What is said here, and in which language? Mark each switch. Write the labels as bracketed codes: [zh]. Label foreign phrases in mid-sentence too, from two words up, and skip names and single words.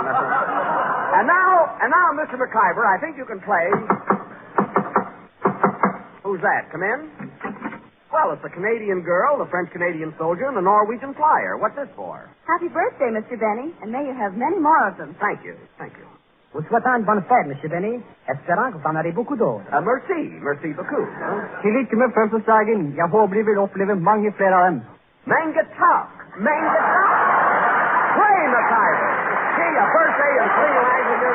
[en] And now, Mr. McIver, I think you can play. Who's that? Come in? Well, it's the Canadian girl, the French-Canadian soldier, and the Norwegian flyer. What's this for? Happy birthday, Mr. Benny, and may you have many more of them. Thank you. [fr] Vous souhaitez une bonne fête, Monsieur Benny. Espérant que vous en aurez beaucoup d'autres. Merci beaucoup. [no] Tillit med födelsedagen. Jag hoppas vi vill uppleva många fler av dem. Mangatalk. [en] Play, McIver. Gee, a birthday in 3 languages.